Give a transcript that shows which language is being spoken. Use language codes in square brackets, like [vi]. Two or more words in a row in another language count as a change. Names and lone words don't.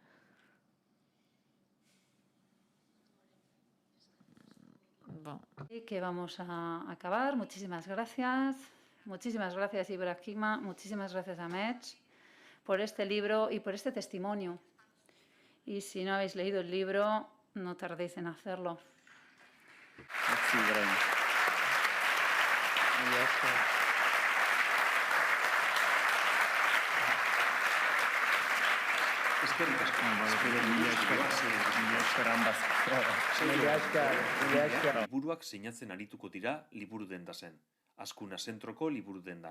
[es] Bueno. Y que vamos a acabar. Muchísimas gracias. Muchísimas gracias, Ibrahima. Muchísimas gracias, Amets, por este libro y por este testimonio. Y si no habéis leído el libro, no tardéis en hacerlo. Merci, Ibrahima. [eu] Liburuak sinatzen arituko dira liburu dendazen, Azkuna zentroko liburu dendan.